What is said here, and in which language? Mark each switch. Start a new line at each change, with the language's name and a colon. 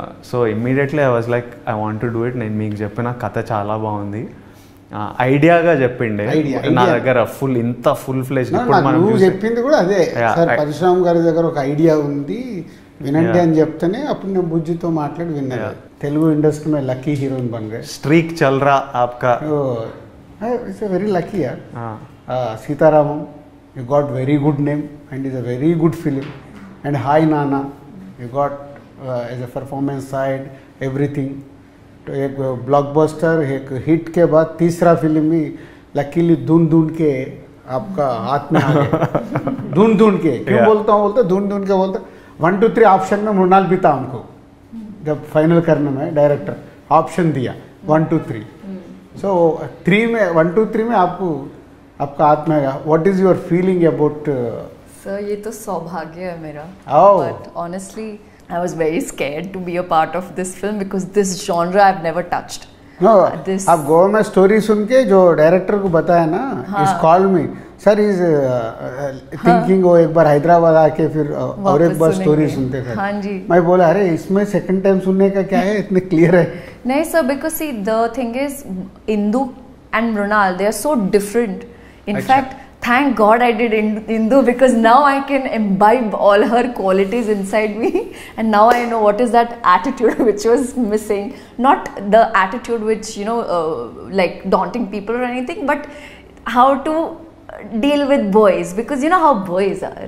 English: So immediately I was like I want to do it.
Telugu: నేను మీకు చెప్పిన కథ చాలా బాగుంది, ఐడియాగా చెప్పిండే నా దగ్గర ఫుల్ ఫ్లెజ్. నువ్వు చెప్పింది కూడా అదే, పరశురామ్ గారి దగ్గర ఒక ఐడియా ఉంది వినండి అని చెప్తేనే అప్పుడు నేను బుజ్జితో మాట్లాడి విన్నాను.
Hindi: తెలుగు ఇండస్ట్రీ में लकी हीरोइन बन गए. स्ट्रीक चल रहा आपका.
English: It's a very lucky यार. Sitaramam, you got very good name and is a very good film. And Hi Nana, you got as a performance side everything.
Hindi: तो एक ब्लॉकबस्टर, एक हिट के बाद तीसरा फिल्म भी लकीली ढूंढ के आपका हाथ में आ गया. ढूंढ के क्यों बोलता हूँ, ढूंढ के बोलता 1 2 3 ऑप्शन में मृणाल भी था हमको जब फाइनल करने में. डायरेक्टर ऑप्शन दिया 1 2 3. सो 3 में 1 2 3 में आपका हाथ में आएगा.
English: What is your feeling about?
Hindi: Sir ये तो सौभाग्य है मेरा.
English: But honestly I was very scared to be a part of this film because this genre I've never touched.
Hindi: No, आप गोवा में स्टोरी सुन के जो डायरेक्टर को बताया ना, इस कॉल में सर इज थिंकिंग वो एक बार हैदराबाद आके फिर और एक बार स्टोरी सुनते थे. हाँ जी. मैं बोला अरे इसमें सेकंड टाइम सुनने का क्या है, इतने क्लियर है. नहीं sir,
English: because see the thing is Indu and Mrunal, they are so different. In fact, thank God I did Indu because now I can imbibe all her qualities inside me, and now I know what is that attitude which was missing. Not the attitude which like daunting people or anything, but how to deal with boys, because you know how boys are.